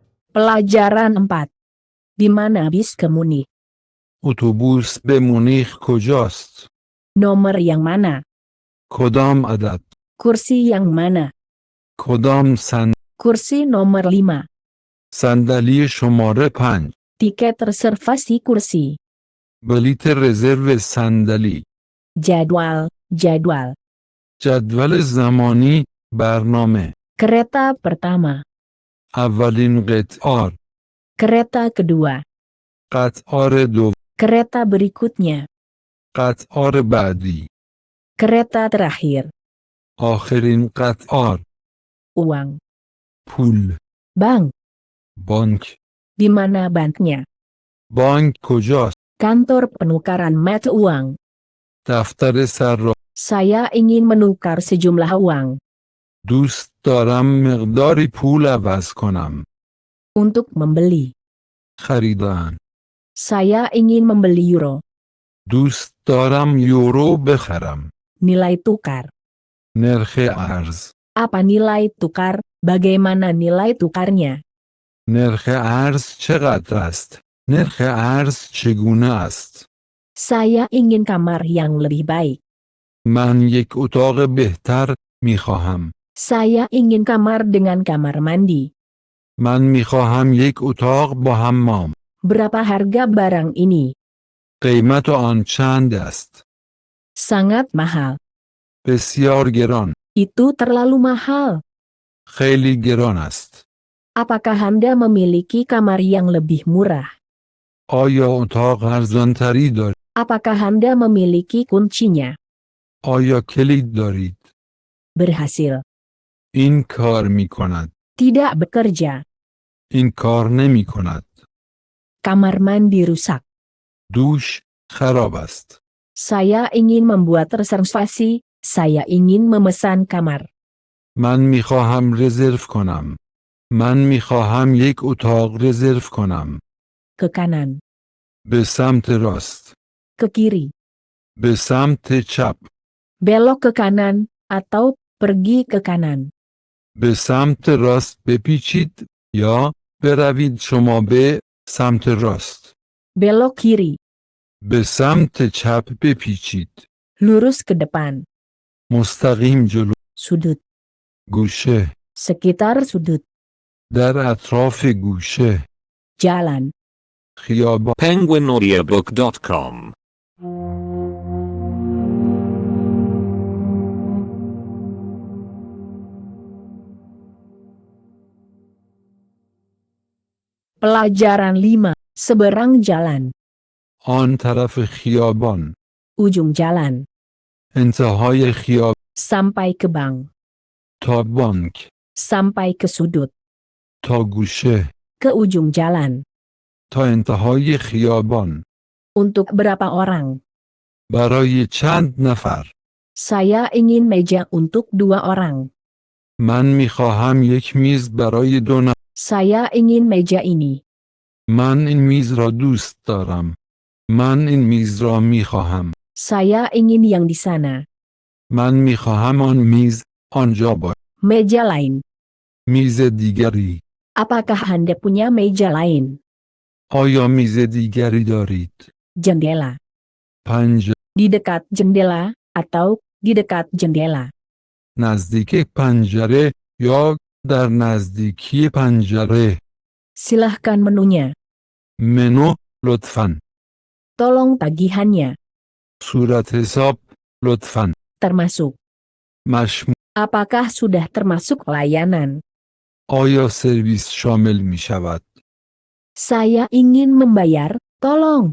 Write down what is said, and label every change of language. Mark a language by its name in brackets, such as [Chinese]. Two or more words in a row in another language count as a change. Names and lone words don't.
[Indonesian] Pelajaran 4. Di mana bis ke Munich? [Persian] اتوبوس به مونیخ کجاست؟ [Indonesian] Nomor yang mana? [Persian] کدام عدد؟ [Indonesian] Kursi yang mana? [Persian] کدام [Indonesian] Kursi nomor 5. [Persian] صندلی شماره 5. [Indonesian] Tiket reservasi kursi. [Persian] بلیت رزرو صندلی. [Indonesian] Jadwal. [Persian] جدول زمانی برنامه. [Indonesian] Kereta pertama. [Persian] اولین قطار. [Indonesian] Kereta kedua. [Persian] قطار دو. [Indonesian] Kereta berikutnya. [Persian] قطار بعدی. [Indonesian] Kereta terakhir. [Persian] آخرین قطار. [Indonesian] Uang. [Persian] پول. [Indonesian] Bank. [Persian] بانک. [Indonesian] Di mana banknya? [Persian] بانک کجاست؟ [Indonesian] Kantor penukaran mata uang. [Persian] دفتر صراف. [Indonesian] Saya ingin menukar sejumlah uang. [Persian] دوست دارم مقداری پول عوض کنم. [Indonesian] Untuk membeli. [Persian] خریدن. [Indonesian] Saya ingin membeli euro. [Persian] دوست دارم یورو بخرم. [Indonesian] Nilai tukar. [Persian] نرخ ارز. [Indonesian] Apa nilai tukar? Bagaimana nilai tukarnya? [Persian] نرخ ارز چقدر است؟ نرخ ارز چگونه است؟ [Indonesian] Saya ingin kamar yang lebih baik. [Persian] من یک اتاق بهتر می خواهم. [Indonesian] Saya ingin kamar dengan kamar mandi. [Persian] من می خواهم یک اتاق با حمام. [Indonesian] Berapa harga barang ini? [Persian] قیمت آن چند است؟ [Indonesian] Sangat mahal. [Persian] بسیار گران. [Indonesian] Itu terlalu mahal. [Persian] خیلی گران است. [Indonesian] Apakah Anda memiliki kamar yang lebih murah? [Persian] آیا اتاق ارزانتری دارید؟ [Indonesian] Apakah Anda memiliki kuncinya? [Persian] آیا کلید دارید؟ [Indonesian] Berhasil. [Persian] این کار می کند. [Indonesian] Tidak bekerja. [Persian] این کار نمی کند. [Indonesian] Kamar mandi rusak. [Persian] دوش خراب است. [Indonesian] Saya ingin membuat reservasi. Saya ingin memesan kamar. [Persian] من می خواهم رزرو کنم. من می خواهم یک اتاق رزرو کنم. [Indonesian] Ke kanan. [Persian] به سمت راست. [Indonesian] Ke kiri. [Persian] به سمت چپ. [Indonesian] Belok ke kanan, atau pergi ke kanan. [Persian] به سمت راست بپیچید یا بروید شما به سمت راست. [Indonesian] Belok kiri. [Persian] به سمت چپ بپیچید. [Indonesian] Lurus ke depan. [Persian] مستقیم جلو. [Indonesian] Sudut. [Persian] گوشه. [Indonesian] Sekitar sudut. [Persian] در اطراف گوشه. [Indonesian] Jalan. [Persian] خیابان. penguinaudiobook.com [Indonesian] Pelajaran 5. Seberang jalan. [Persian] آن طرف خیابان. [Indonesian] Ujung jalan. [Persian] انتهای خیابان. [Indonesian] Sampai ke bank. [Persian] تا بانک. [Indonesian] Sampai ke sudut. [Persian] تا گوشه. [Indonesian] Ke ujung jalan. [Persian] تا انتهای خیابان. [Indonesian] Untuk berapa orang? [Persian] برای چند نفر؟ [Indonesian] Saya ingin meja untuk 2 orang. [Persian] من می خواهم یک میز برای 2 نفر. [Indonesian] Saya ingin meja ini. [Persian] من این میز را دوست دارم. من این میز را می خواهم. [Indonesian] Saya ingin yang di sana. [Persian] من می خواهم آن میز آنجا باشد. [Indonesian] Meja lain. [Persian] میز دیگری. [Indonesian] Apakah Anda punya meja lain? [Persian] آیا میز دیگری دارید؟ [Indonesian] Jendela. [Persian] پنجره. [Indonesian] Di dekat jendela, atau di dekat jendela. [Persian] نزدیک پنجره یا در نزدیکی پنجره. [Indonesian] Silahkan menunya. [Persian] منو لطفاً. [Indonesian] Tolong tagihannya. [Persian] صورت حساب لطفاً. [Indonesian] Termasuk. [Persian] مشمول. [Indonesian] Apakah sudah termasuk layanan? [Persian] آیا سرویس شامل می شود؟ [Indonesian] Saya ingin membayar, tolong.